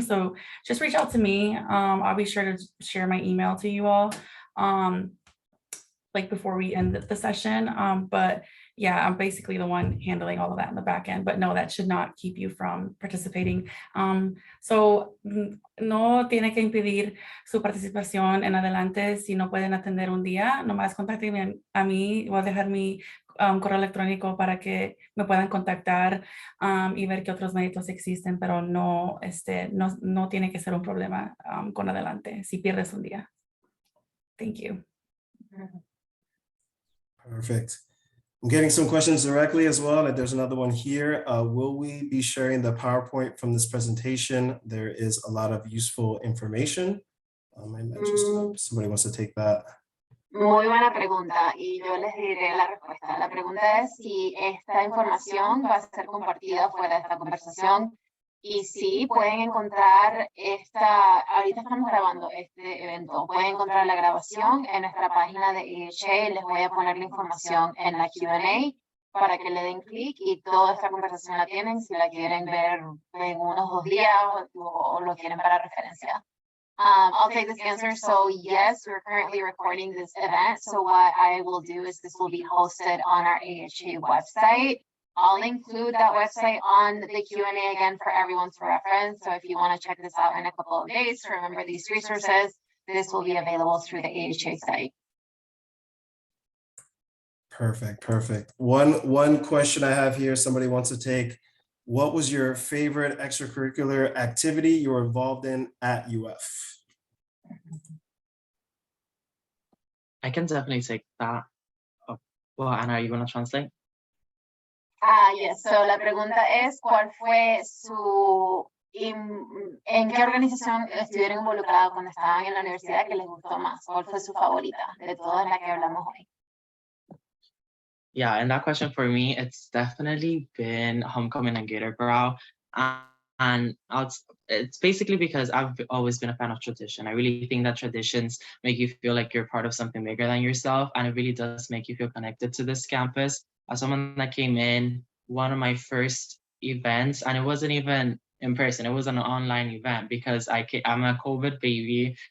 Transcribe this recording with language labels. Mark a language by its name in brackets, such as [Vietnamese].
[English] So just reach out to me. I'll be sure to share my email to you all like before we end the session. But yeah, I'm basically the one handling all of that in the back end, but no, that should not keep you from participating. [Spanish] So no tiene que impedir su participación en adelante si no pueden atender un día. Nomás contáctenme a mí, voy a dejar mi correo electrónico para que me puedan contactar y ver qué otros méritos existen, pero no, no tiene que ser un problema con adelante si pierdes un día. [English] Thank you. Perfect. I'm getting some questions directly as well. Like there's another one here. Will we be sharing the PowerPoint from this presentation? There is a lot of useful information. I might just, somebody wants to take that. [Spanish] Muy buena pregunta y yo les diré la respuesta. La pregunta es si esta información va a ser compartida fuera de esta conversación. Y sí, pueden encontrar ahorita estamos grabando este evento, pueden encontrar la grabación en nuestra página de AHA, les voy a poner la información en la Q&A para que le den clic y toda esta conversación la tienen si la quieren ver en unos 2 días o lo quieren para referencia. [English] I'll take this answer. So yes, we're currently recording this event. So what I will do is this will be hosted on our AHA website. I'll include that website on the Q&A again for everyone's reference. So if you want to check this out in a couple of days to remember these resources, this will be available through the AHA site. Perfect, perfect. One question I have here, somebody wants to take. What was your favorite extracurricular activity you were involved in at UF? I can definitely take that. Well, Anna, are you going to translate? Yes, so [Spanish] la pregunta es, ¿cuál fue en qué organización estuvieron involucrados cuando estaban en la universidad que les gustó más? ¿Cuál fue su favorita de todas las que hablamos hoy? [English] Yeah, and that question for me, it's definitely been Homecoming and Gator Growl. And it's basically because I've always been a fan of tradition. I really think that traditions make you feel like you're part of something bigger than yourself. And it really does make you feel connected to this campus. As someone that came in, one of my first events, and it wasn't even in person, it was an online event because I'm a COVID baby.